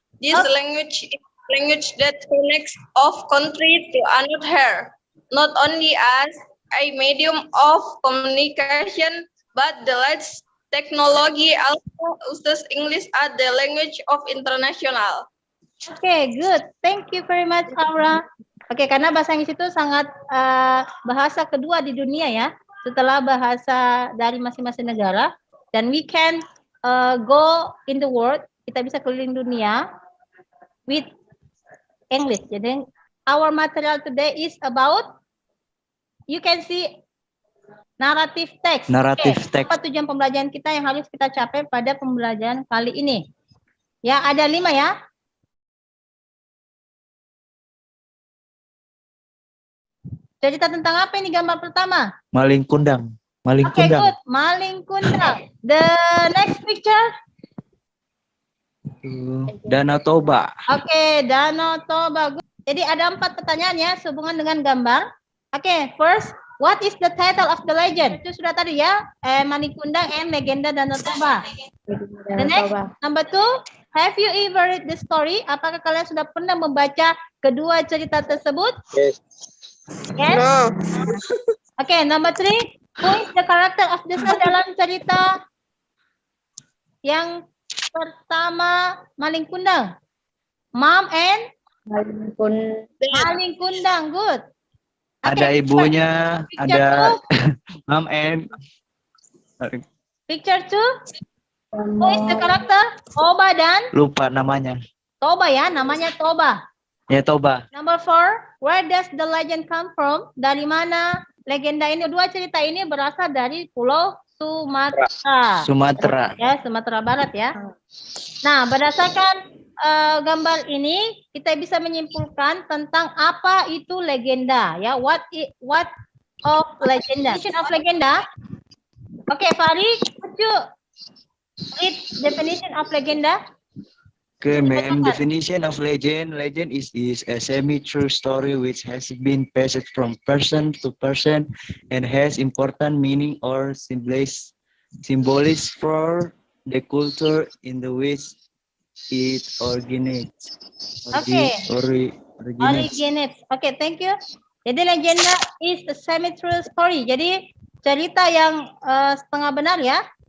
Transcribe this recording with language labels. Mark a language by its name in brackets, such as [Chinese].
[English] This language is a language that connects of country to another, not only as a medium of communication, but the latest technology also uses English as the language of international. Okay, good. Thank you very much, Aura. [Indonesian] Oke, karena bahasa Inggris itu sangat bahasa kedua di dunia ya, setelah bahasa dari masing-masing negara. [English] Dan we can go in the world, [Indonesian] kita bisa keliling dunia [English] with English. Jadi our material today is about, you can see narrative text. Narrative text. [Indonesian] Apa tujuan pembelajaran kita yang harus kita capai pada pembelajaran kali ini? Ya, ada 5 ya. Cerita tentang apa ini gambar pertama? Maling kundang. Maling [English] Okay, [Indonesian] kundang. [English] good. Maling kundang. The next picture. [Indonesian] Danau Toba. Oke, Danau Toba. Good. Jadi ada 4 pertanyaan ya sehubungan dengan gambar. [English] Oke, first, what is the title of the legend? [Indonesian] Itu sudah tadi ya, [English] Maling Kundang and Legenda Danau Toba. The next, number 2, have you ever read the story? [Indonesian] Apakah kalian sudah pernah membaca kedua cerita tersebut? [English] Yes. Yes? No. Oke, number 3, who is the character of the story [Indonesian] dalam cerita yang pertama [English] Maling Kundang? Mom and Maling Kundang, good. [Indonesian] Ada ibunya, ada [English] mom and Picture 2, who is the character? [Indonesian] Toba dan lupa namanya. Toba ya, namanya Toba. Ya, Toba. [English] Number 4, where does the legend come from? [Indonesian] Dari mana legenda ini? Dua cerita ini berasal dari Pulau Sumatera. Sumatera. Ya, Sumatera Barat ya. Nah, berdasarkan gambar ini kita bisa menyimpulkan tentang apa itu legenda ya. [English] What of legenda? Definition of legenda. Okay, Fahri, could you read definition of legenda? Okay, ma'am. Definition of legend. Legend is a semi-true story which has been passed from person to person and has important meaning or symbolism for the culture in the which it originates. Originates. Okay, thank you. Jadi legenda is a semi-true story. [Indonesian] Jadi cerita yang setengah benar ya.